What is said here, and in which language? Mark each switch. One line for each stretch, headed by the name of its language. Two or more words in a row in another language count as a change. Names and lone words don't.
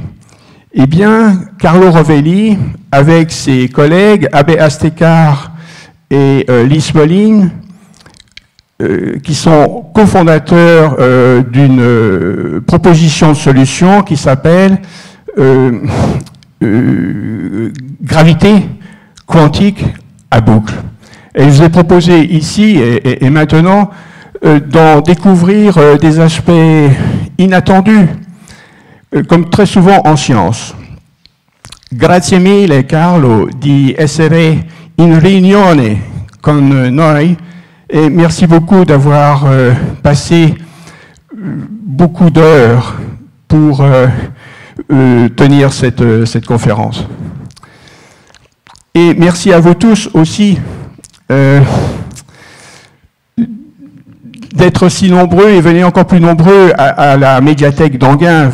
French: Eh bien, Carlo Rovelli, avec ses collègues Abe Astekar et Lis Moline, qui sont cofondateurs d'une proposition de solution qui s'appelle gravité quantique à boucle. Et je vous ai proposé ici et maintenant d'en découvrir des aspects inattendus, comme très souvent en science.
Italian: Grazie mille Carlo di essere in riunione con noi,
French: et merci beaucoup d'avoir passé beaucoup d'heures pour tenir cette conférence. Et merci à vous tous aussi d'être si nombreux et venez encore plus nombreux à la médiathèque d'Anguin.